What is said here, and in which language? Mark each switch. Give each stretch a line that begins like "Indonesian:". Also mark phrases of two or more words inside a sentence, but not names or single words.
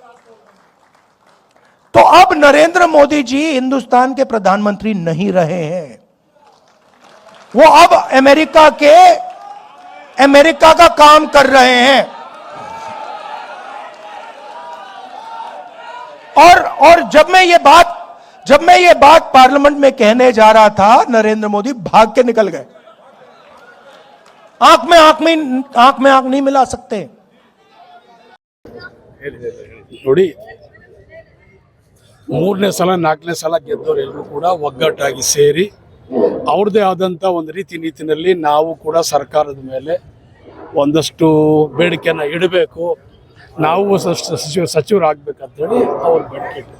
Hindi: तो अब नरेंद्र मोदी जी हिंदुस्तान के प्रधानमंत्री नहीं रहे हैं, वो अब अमेरिका का काम कर रहे हैं। और जब मैं ये बात पार्लियामेंट में कहने जा रहा था, नरेंद्र मोदी भाग के निकल गए। आंख में आंख नहीं मिला सकते।
Kannada: ನೋಡಿ, 3ನೇ ಸಲ 4ನೇ ಸಲ ಗೆದ್ದವರೆಲ್ಲರೂ ಕೂಡ ಒಗ್ಗಟ್ಟಾಗಿ ಸೇರಿ ಅವ್ರದ್ದೇ ಆದಂಥ ಒಂದು ರೀತಿ ನೀತಿನಲ್ಲಿ ನಾವು ಕೂಡ ಸರ್ಕಾರದ ಮೇಲೆ ಒಂದಷ್ಟು ಬೇಡಿಕೆಯನ್ನು ಇಡಬೇಕು, ನಾವು ಸಚಿವರಾಗಬೇಕಂತೇಳಿ ಅವ್ರು ಬೇಡಿಕೆ ಇಟ್ಟರು.